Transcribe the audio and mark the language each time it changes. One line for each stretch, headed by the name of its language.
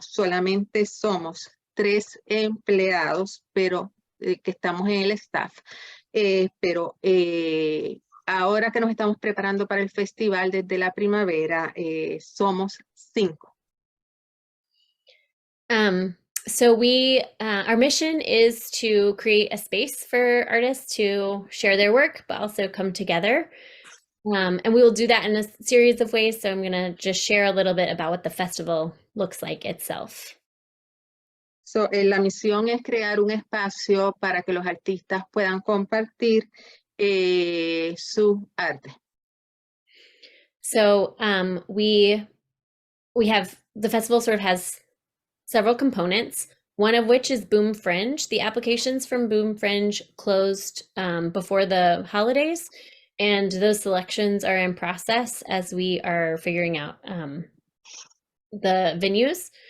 Spanish: Solamente somos 3 empleados, pero que estamos en el staff. Pero ahora que nos estamos preparando para el festival desde la primavera, somos 5.
English: So we, our mission is to create a space for artists to share their work, but also come together. And we will do that in a series of ways. So I'm going to just share a little bit about what the festival looks like itself.
Spanish: So, la misión es crear un espacio para que los artistas puedan compartir su arte.
English: So we we have the festival sort of has several components, one of which is Boom Fringe. The applications from Boom Fringe closed before the holidays, and those selections are in process as we are figuring out the venues.